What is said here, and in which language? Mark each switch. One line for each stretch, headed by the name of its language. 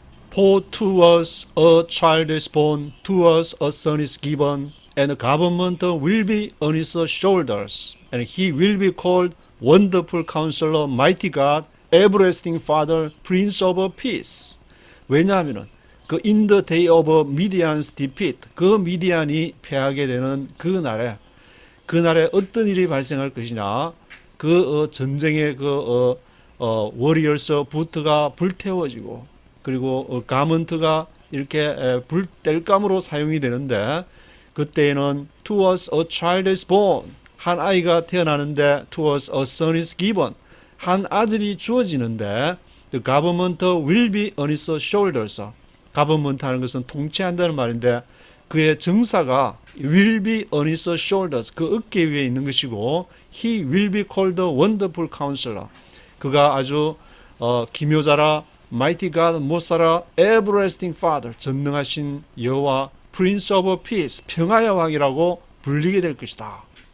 English: For to us a child is born, to us a son is given, and the government will be on his shoulders, and he will be called Wonderful Counselor, Mighty God, Everlasting Father, Prince of Peace.
Korean: 왜냐하면은 그
English: in the day of Midian's defeat,
Korean: 그 미디안이 패하게 되는 그날에 어떤 일이 발생할 것이냐? 그 전쟁의 워리어스 부트가 불태워지고, 그리고 가먼트가 이렇게 뗄감으로 사용이 되는데, 그때에는
English: to us a child is born,
Korean: 한 아이가 태어나는데
English: to us a son is given,
Korean: 한 아들이 주어지는데
English: the government will be on his shoulders.
Korean: government 하는 것은 통치한다는 말인데 그의 정사가
English: will be on his shoulders,
Korean: 그 어깨 위에 있는 것이고,
English: he will be called the wonderful counselor,
Korean: 그가 아주 기묘자라,
English: mighty God,
Korean: 모사라,
English: everlasting father,
Korean: 전능하신 여호와,
English: prince of peace,
Korean: 평화의 왕이라고 불리게 될 것이다.